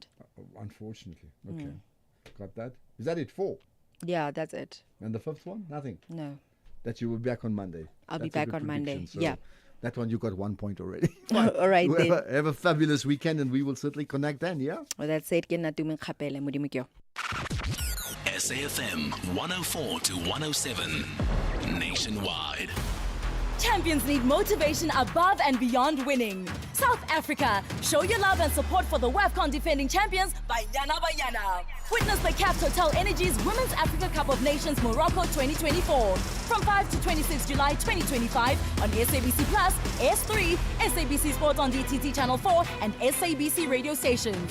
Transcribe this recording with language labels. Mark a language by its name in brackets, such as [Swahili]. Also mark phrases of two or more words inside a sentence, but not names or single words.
[English] Unfortunately. Okay. Got that? Is that it? 4? Yeah, that's it. And the 5th one? Nothing? No. That you will be back on Monday. I'll be That's a back good on Monday. prediction. So Yeah. That one you got 1 point already. All right, then. Have a fabulous weekend and we will certainly connect then, yeah? Well, that's it. [Tswana] Ke nna Tumeng Kgapele, Modimo ke yo. [English] SAFM 104 to 107 nationwide. Champions need motivation above and beyond winning. South Africa, show your love and support for the WAFCON defending champions, Banyana. Witness the CAF Total Energies Women's Africa Cup of Nations Morocco 2024 from 5 to 26 July 2025 on SABC Plus, S3, SABC Sport on DTT Channel 4 and SABC radio stations.